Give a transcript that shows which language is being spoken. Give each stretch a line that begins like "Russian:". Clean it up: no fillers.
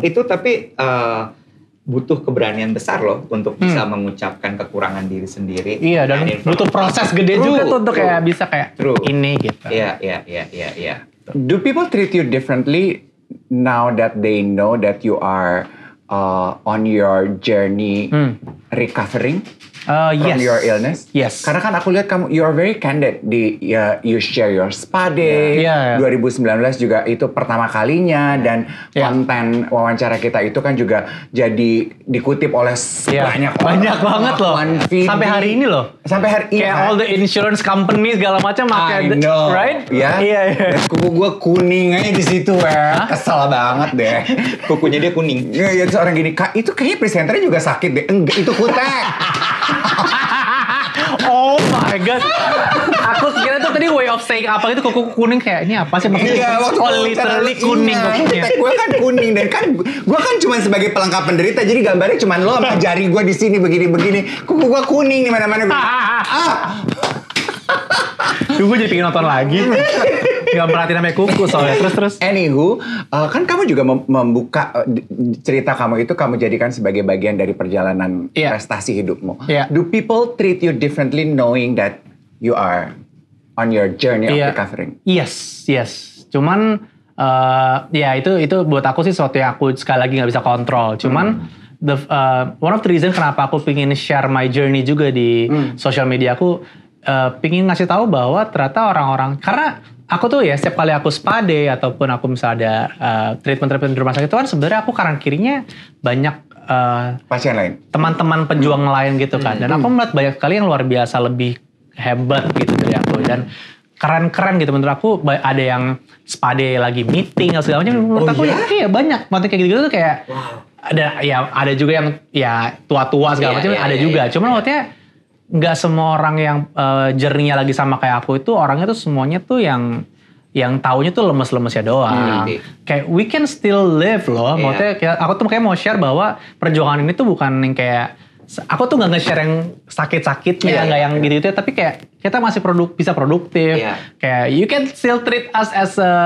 Indonesian: Itu tapi butuh keberanian besar loh untuk bisa mengucapkan kekurangan diri sendiri. Iya, dan butuh proses gede juga tuh untuk kayak bisa kayak ini gitu. Iya.
English: Do people treat you differently now that they know that you are on your journey recovering from Yes. your illness? Yes.
Indonesian: Karena kan aku lihat kamu,
English: you are very candid. You share your spa day. Yeah.
Indonesian: 2019 juga itu pertama kalinya. Dan konten wawancara kita itu kan juga jadi dikutip oleh banyak orang. Banyak banget loh. Sampai hari ini loh. Sampai hari ini.
English: Kayak all the insurance company
Indonesian: segala macam
English: I know. right?
Indonesian: Ya. Iya. Kuku gue kuning aja di situ ya. Kesel banget deh. Kukunya dia kuning. Ya seorang gini, Kak, itu kayaknya presenternya juga sakit deh. Enggak, itu kutek.
English: Oh my god.
Indonesian: Aku kira tuh tadi
English: way of saying
Indonesian: apa gitu kuku kuning kayak ini apa sih maksudnya? Iya, waktu literally kuning kukunya. Gue kan kuning dan kan gue kan cuma sebagai pelengkap penderita, jadi gambarnya cuma lo sama jari gue di sini begini-begini. Kuku gue kuning di mana-mana. Gue jadi pengen nonton lagi. Gak merhatiin sampai kuku soalnya. Terus. Anywho, kan kamu juga membuka cerita kamu itu kamu jadikan sebagai bagian dari perjalanan prestasi hidupmu.
English: Do people treat you differently knowing that you are on your journey of recovering? Yes.
Indonesian: Cuman ya itu buat aku sih sesuatu yang aku sekali lagi nggak bisa kontrol. Cuman
English: one of the reason
Indonesian: kenapa aku pengen share
English: my journey
Indonesian: juga di social media aku, pengen ngasih tahu bahwa ternyata orang-orang, karena aku tuh ya setiap kali aku spa day ataupun aku misalnya ada treatment di rumah sakit itu kan sebenarnya aku kanan kirinya banyak pasien lain, teman-teman pejuang lain gitu kan. Dan aku melihat banyak sekali yang luar biasa lebih hebat gitu dari aku, dan keren-keren gitu menurut aku. Ada yang spa day lagi meeting atau segala macam. Menurut aku ya banyak maksudnya kayak gitu-gitu tuh kayak ada juga yang ya tua-tua segala macam ada juga. Cuman maksudnya nggak semua orang yang journey-nya lagi sama kayak aku itu orangnya tuh semuanya tuh yang taunya tuh lemes-lemesnya doang.
English: Kayak we can still live loh.
Indonesian: Maksudnya aku tuh kayak mau share bahwa perjuangan ini tuh bukan yang kayak aku tuh nggak nge-share yang sakit-sakitnya, nggak yang gitu-gitu, tapi kayak kita masih bisa produktif.
English: Kayak you can still treat us as